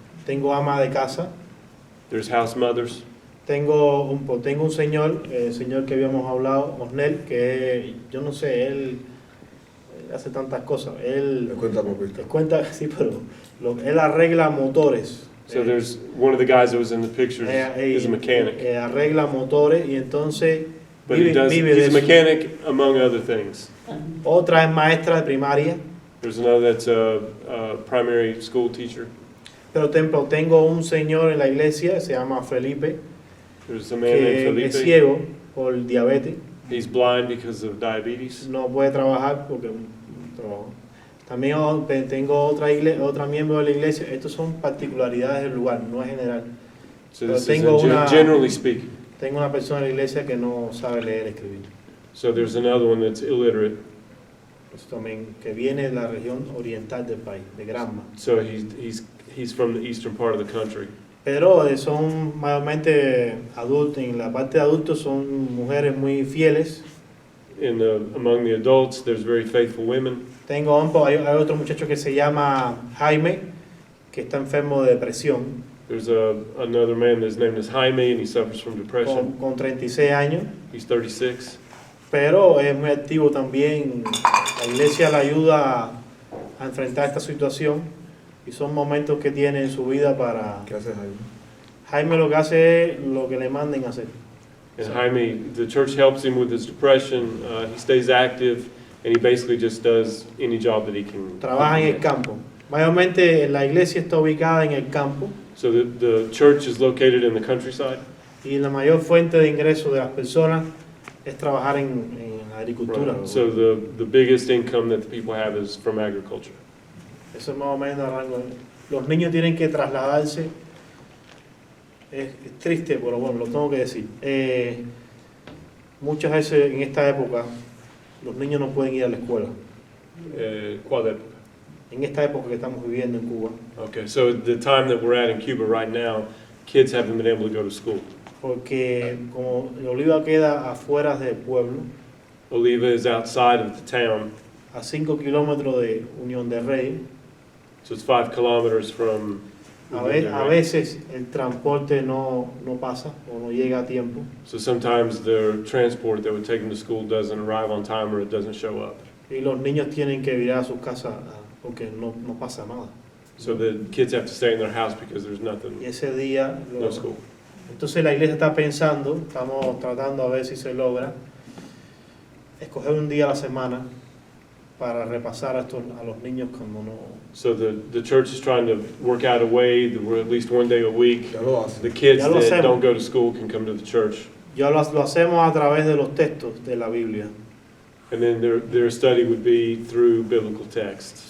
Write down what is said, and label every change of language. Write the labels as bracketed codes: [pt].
[es] Tengo ama de casa. [en] There's house mothers. [es] Tengo un señor, el señor que habíamos hablado, Osnel, que yo no sé, él hace tantas cosas. Él cuenta, sí, pero él arregla motores. [en] So there's one of the guys that was in the pictures is a mechanic. [es] Arregla motores y entonces [en] But he does, he's a mechanic among other things. [es] Otra es maestra de primaria. [en] There's another that's a primary school teacher. [es] Pero tengo un señor en la iglesia, se llama Felipe, [en] There's a man named [es] que [en] Felipe. [es] es ciego por diabetes. [en] He's blind because of diabetes. [es] No puede trabajar porque trabaja. También tengo otra miembro de la iglesia. Estos son particularidades del lugar, no es general. [en] So [es] Pero [en] this is [es] tengo [en] generally speaking. [es] Tengo una persona en la iglesia que no sabe leer y escribir. [en] So there's another one that's illiterate. [es] Eso también, que viene de la región oriental del país, de Granma. [en] So he's from the eastern part of the country. [es] Pero son mayormente adultos, en la parte de adultos son mujeres muy fieles. [en] Among the adults, there's very faithful women. [es] Hay otro muchacho que se llama Jaime, que está enfermo de depresión. [en] There's another man, his name is Jaime, and he suffers from depression. [es] Con 36 años. [en] He's 36. [es] Pero es muy activo también. La iglesia le ayuda a enfrentar esta situación y son momentos que tiene en su vida para... ¿Qué hace Jaime? Jaime lo que hace es lo que le manden a hacer. [en] And Jaime, the church helps him with his depression. He stays active, and he basically just does any job that he can. [es] Trabaja en el campo. Mayormente la iglesia está ubicada en el campo. [en] So the church is located in the countryside. [es] Y la mayor fuente de ingreso de las personas es trabajar en la agricultura. [en] Right. So the biggest income that the people have is from agriculture. [es] Eso es más o menos el rango. Los niños tienen que trasladarse. Es triste, pero bueno, lo tengo que decir. Muchas veces en esta época los niños no pueden ir a la escuela. ¿Cuál época? En esta época que estamos viviendo en Cuba. [en] Okay, so the time that we're at in Cuba right now, kids haven't been able to go to school. [es] Porque como Oliva queda afuera del pueblo, [en] Oliva is outside of the town. [es] A 5 kilómetros de Unión del Rey. [en] So it's 5 kilometers from. [es] A veces el transporte no pasa o no llega a tiempo. [en] So sometimes their transport that would take them to school doesn't arrive on time or it doesn't show up. [es] Y los niños tienen que virar a sus casas porque no pasa nada. [en] So the kids have to stay in their house because there's nothing. [es] Y ese día [en] No school. [es] Entonces la iglesia está pensando, estamos tratando a ver si se logra, escoger un día a la semana para repasar a los niños como no. [en] So the church is trying to work out a way that we're at least one day a week. The kids that don't go to school can come to the church. [es] Ya lo hacemos a través de los textos de la Biblia. [en] And then their study would be through biblical texts.